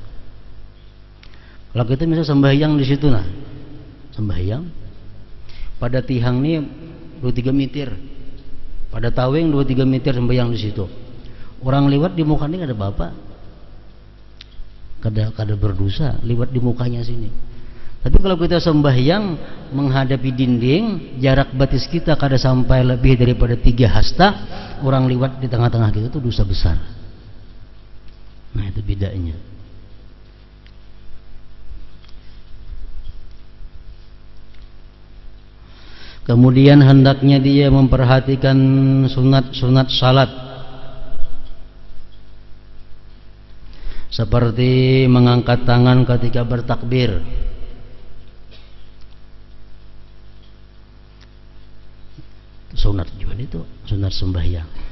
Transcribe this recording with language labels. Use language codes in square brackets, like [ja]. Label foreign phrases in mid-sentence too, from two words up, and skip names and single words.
[id] Kalau kita bisa sembahyang di situ, nah sembahyang pada tiang ini 2-3 meter, pada taweng 2-3 meter sembahyang di situ. [bjn] Orang lewat di muka ini ada apa-apa, kada berdosa lewat di mukanya sini. [id] Tapi kalau kita sembahyang menghadapi dinding, jarak batis kita kada sampai lebih daripada 3 hasta, orang lewat di tengah-tengah kita itu dosa besar. Nah itu bedanya. Kemudian hendaknya dia memperhatikan sunat-sunat salat, seperti mengangkat tangan ketika bertakbir, sunat juga itu, sunat sembahyang.